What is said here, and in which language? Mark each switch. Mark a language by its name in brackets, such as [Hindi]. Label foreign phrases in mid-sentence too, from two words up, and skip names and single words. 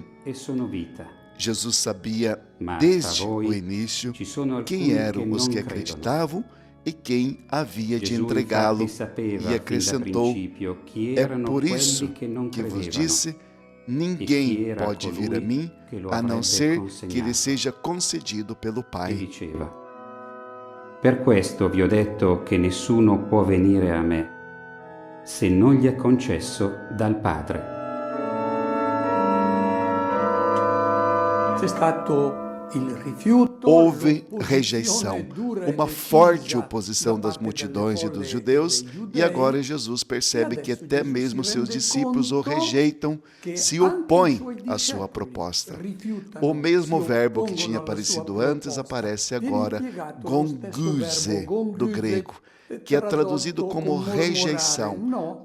[Portuguese] Jesus sabia desde o início quem eram os que acreditavam e quem havia de entregá-lo, e acrescentou: "É por isso que vos disse, ninguém pode vir a mim, a não ser que lhe seja concedido pelo Pai." [Italian] Per questo vi ho detto che nessuno può venire a me, se non gli è concesso dal Padre. C'è stato il rifiuto. [Portuguese] Houve rejeição, uma forte oposição das multidões e dos judeus, e agora Jesus percebe que até mesmo seus discípulos o rejeitam, se opõem à sua proposta. O mesmo verbo que tinha aparecido antes aparece agora, gonguze, do grego, que é traduzido como rejeição.